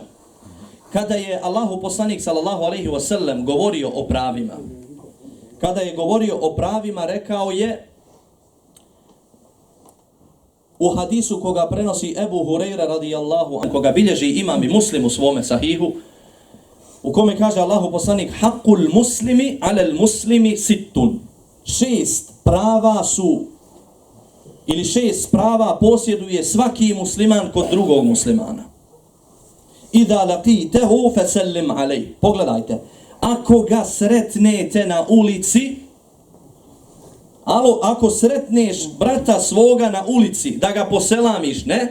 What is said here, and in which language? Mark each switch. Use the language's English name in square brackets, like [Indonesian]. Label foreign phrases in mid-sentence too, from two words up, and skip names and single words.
[Bosnian] Kada je Allahu poslanik [Arabic] صلى الله عليه وسلم [Bosnian] govorio o pravima, rekao je u hadisu koga prenosi Ebu Hureyre [Arabic] رضي الله عنه, [Bosnian] koga bilježi imam i Muslim u svome sahihu, u kome kaže Allahu poslanik: [Arabic] حق المسلم على المسلم ست. [Bosnian] 6 prava posjeduje svaki musliman kod drugog muslimana. [Arabic] إذا لقيته فسلم عليه. [Bosnian] Pogledajte, ako ga sretnete na ulici, ako sretneš brata svoga na ulici, da ga poselamiš, ne?